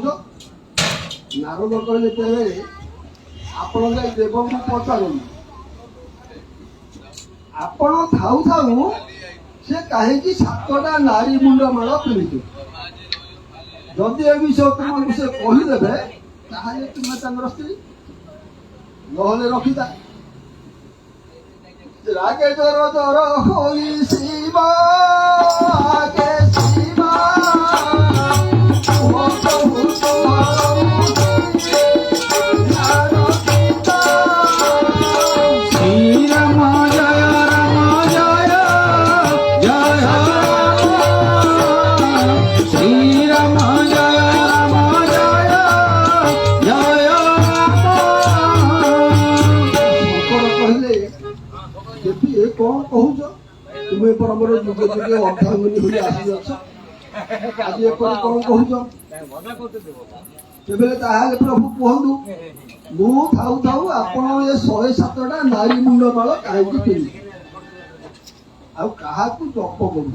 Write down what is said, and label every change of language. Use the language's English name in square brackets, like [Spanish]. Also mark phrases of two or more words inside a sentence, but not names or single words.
[Odia] ନାରଦ କହିଲେ ତେବେ ଆପଣ ଯାଇ ଦେବଙ୍କୁ ପଚାରନ୍ତୁ ଆପଣ ଥାଉ ଥାଉ ସେ କାହିଁକି 7ଟା ନାରୀ ମୁଣ୍ଡମାଳ ପିନ୍ଧିଛୁ। ଯଦି ଏ ବିଷୟ ତୁମକୁ ସେ କହିଦେବେ ତାହେଲେ ତୁମେ ତାଙ୍କର ସ୍ତ୍ରୀ, ନହେଲେ ରଖିଥା। ରାଗେ ଜର ଜର ହୋଇ ଶିବା ଆଗେ ଶିବା [Sanskrit] শ্রীরাম জয় রাম জয় জয় রাম শ্রীরাম জয় রাম জয় জয় রাম [Odia] ଶଙ୍କର କହିଲେ ଦେବୀ ଏ କଣ କହୁଛ? ତୁମେ ପରମର ଯୁଗେ ଯୁଗେ ଅର୍ଦ୍ଧାଙ୍ଗିନୀ ହୋଇ ଆସିଅଛ, ଆଜି ଏପରି କଣ କହୁଛ? ତେବେ ତାହେଲେ ପ୍ରଭୁ କୁହନ୍ତୁ ମୁଁ ଥାଉ ଥାଉ ଆପଣ ଏ 107ଟା ନାରୀ ମୁଣ୍ଡମାଳ କାହିଁକି ପିନ୍ଧିବେ ଆଉ କାହାକୁ ଜପ କରୁଛ?